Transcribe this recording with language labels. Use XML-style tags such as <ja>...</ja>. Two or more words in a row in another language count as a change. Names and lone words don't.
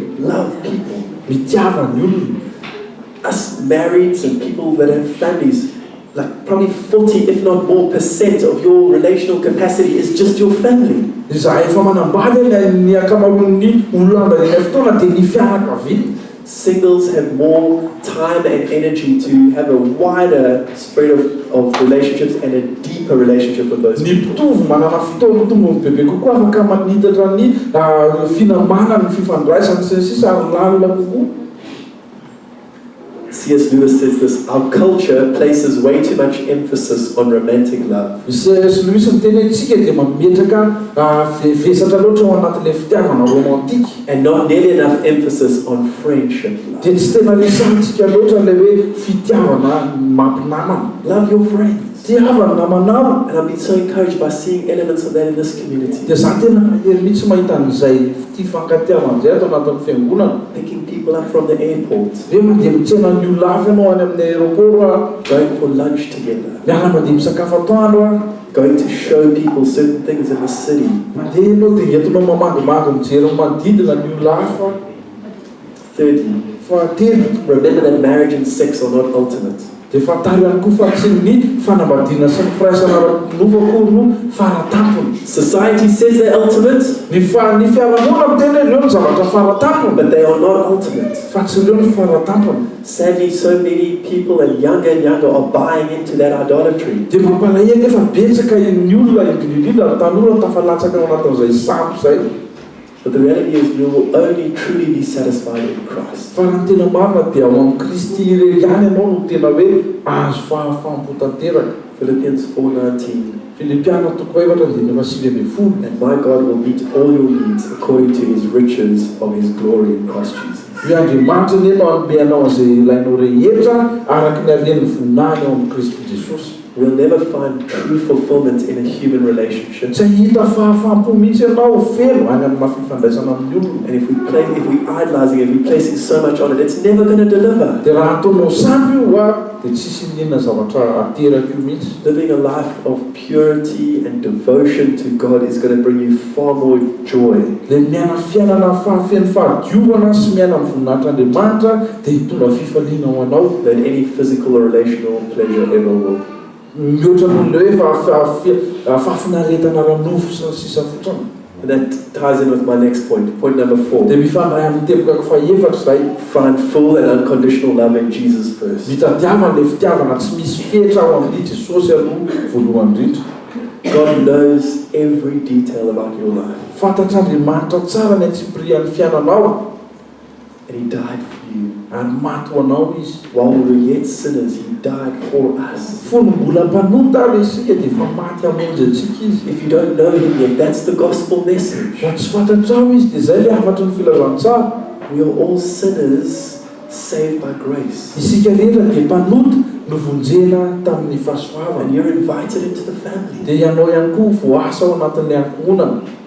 <en>Love people.</en> <mg>Mitiava ny olona.</mg> <en>Us marrieds and people that have families, like probably 40, if not more, % of your relational capacity is just your family.</en> <mg>Za efa manambady ny akamaroan'ny olona andaniana fotoana dia ny fianakaviana.</mg> <en>Singles have more time and energy to have a wider spread of relationships and a deeper relationship with those</en> <mg>Ny</mg> <en>people.</en> <mg>mpitovy manana fotoana tombony bebe kokoa afaka manitatra ny finamanana ny fifandraisany sy ny sisa ary lalina kokoa.</mg> <en>C.S. Lewis says this: our culture places way too much emphasis on romantic love.</en> <mg>Sy Louis miteny antsika dia mametraka vesatra loatra ao anatin'ilay fitiavana romantika.</mg> <en>And not nearly enough emphasis on friendship love.</en> <mg>Dia tsy tena resahantsika loatra ilay hoe fitiavana mampinamana.</mg> <en>Love your friends.</en> <mg>Tiavana namanao.</mg> <en>And I've been so encouraged by seeing elements of that in this community.</en> <mg>Dia za tena mahery mihitsy mahita an'izay fifankatiavana izay ato anatin'ny fiangonana.</mg> <en>Picking people up from the airport,</en> <mg>Hoe mandeha mitsena ny olona hafa ianao any amin'ny aéroport</mg> <en>going for lunch together,</en> <mg>miala mandeha misakafo atoandro</mg> <en>going to show people certain things in the city.</en> <mg>mandeha ianao dia entinao mamandomando mijery manodidina ny olona hafa.</mg> <en>Thirdly,</en> <mg>Fahatelo,</mg> <en>remember that marriage and sex are not ultimate.</en> <mg>dia fantary ihany koa fa tsy ny fanambadiana sy ny firaisana ara-nofako no faratampony.</mg> <en>Society says they're ultimate,</en> <mg>Ny fiarahamonina miteny ireo ny zavatra faratampony</mg> <en>but they are not ultimate.</en> <mg>fa tsy ireo ny faratampony.</mg> <en>Sadly, so many people and younger are buying into that idolatry.</en> <mg>Dia mampalahelo efa betsaka ny olona indrindrindra ny tanora tafalatsaka ao anatin'izay sambo izay.</mg> <en>But the reality is we will only truly be satisfied in Christ.</en> <mg>Fa ny tena marina dia ao amin'ny Kristy irery ihany ianao no tena hoe azo fahafampo tanteraka.</mg> <en>Philippians 4:19.</en> <mg>Filipiana toko 4:20.</mg> <en>And my God will meet all your needs according to his riches of his glory in Christ Jesus.</en> <mg>Hoe Andriamanitra ny ianao hanome anao an'izay ilainao rehetra araka ny haren'ny voninahiny ao amin'ny Kristy Jesosy.</mg> <en>We'll never find true fulfillment in a human relationship.</en> <mg>Tsy hita fahafampo mihitsy ianao feno any amin'ny mafifandraisana amin'ny olona.</mg> <en>And if we idolizing it, if we placing so much on it, it's never going to deliver.</en> <mg>Dia raha ataonao sampy io dia tsisy ninona zavatra ateraka io mihitsy.</mg> <en>Living a life of purity and devotion to God is going to bring you far more joy</en> <mg>Dia miaina fiainana fahafeno fahadiovana sy miaina amin'ny voninahitran'Andriamanitra dia hitondra fifaliana ho anao.</mg> <en>than any physical or relational pleasure ever will.</en> <mg>Mihoatra noho hoe fahafinaretana ranofo sy ny sisa fotsiny.</mg> <en>And that ties in with my next point. Point number 4.</en> <mg>Dia mifandray amin'ny teboka faefatra izay.</mg> <en>Find full and unconditional love in Jesus first.</en> <mg>Mitadiavana ilay fitiavana tsy misy fetra ao amin'ny Jesosy aloha voalohany indrindra.</mg> <en>God knows every detail about your life.</en> <mg>Fantatr'Andriamanitra tsara ny antsipirian'ny fiainanao</mg> <en>And he died for you.</en> <mg>ary maty ho anao izy.</mg> <en>While we were yet sinners, he died for us.</en> <mg>Fony mbola mpanota ary isika dia efa maty hamonjy antsika izy.</mg> <en>If you don't know him yet, that's the gospel message.</en> <mg>Raha tsy fantatrao izy dia izay ilay hafatry ny filazantsara.</mg> <en>We are all sinners saved by grace.</en> <mg>Isika rehetra dia mpanota novonjena tamin'ny</mg> <en>And</en> <mg>fahasoavana.</mg> <en>you're invited into the family.</en> <mg>Dia ianao ihany koa voasa ao anatin'ny ankohonana.</mg>